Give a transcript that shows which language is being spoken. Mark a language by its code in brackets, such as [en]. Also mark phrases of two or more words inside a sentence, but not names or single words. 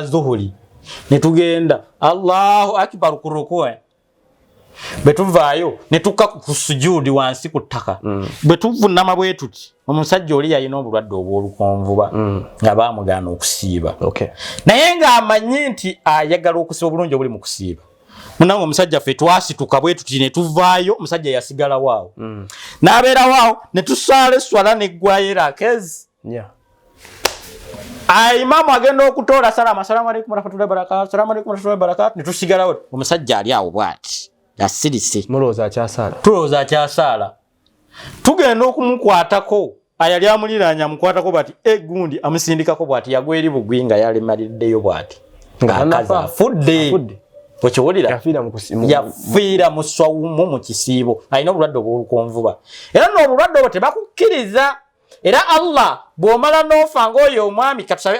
[lg] zuhuli ne tugenda [ar] الله أكبر [lg] ku rukuu betuvaayo ne tukka ku sujudi wansi ku ttaka betuvunama bwe tuti omusajja oli yalina obulwadde obw'olukonvuba nga baamugana okusiiba naye ng'amanyi nti ayagala okusiba obulungi obuli mu kusiiba munange omusajja ffe twasituka bwe tuti ne tuvaayo omusajja yasigalawo awo n'abeerawo awo ne tusaala esswala neggwayo erakezi Imaamu agenda okutoola salama [ar] السلام عليكم ورحمة الله وبركاته السلام عليكم ورحمة الله وبركاته [lg] ne tusigalawo omusajja ali awo bw'ati asirise mulowooza akyasaala tulowooza akyasaala tugenda okumukwatako ayali amuliraanya amukwatako bw'ati gundi amusindikako bw'ati yagwa eri bugwi nga yalemaliddeyo bw'ati ng'akazi afudde okiwulira yafiira mu swawumu mu kisiibo alina obulwadde obw'olukonvuba era n'obulwadde obwo tebakukkiriza era Allah bw'omala n'ofa ng'oyo omwami katusabe